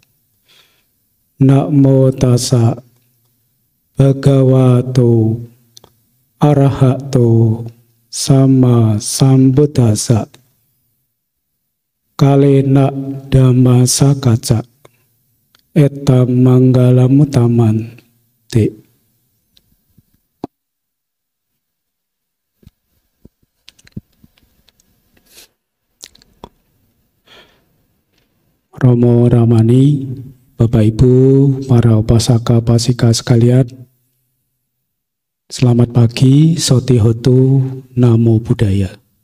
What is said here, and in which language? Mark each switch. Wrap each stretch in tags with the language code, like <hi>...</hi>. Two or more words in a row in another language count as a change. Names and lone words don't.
<pi>Namo tassa bhagavato arahato sama sambuddhassa. Kalena dhamma sakaca eta manggalamutaman te.</pi> <id>Romo Ramani, Bapak Ibu, para</id> <pi>upasaka pasika</pi> <id>sekalian, selamat pagi,</id> <pi>Soti Hotu, Namo Buddhaya.</pi>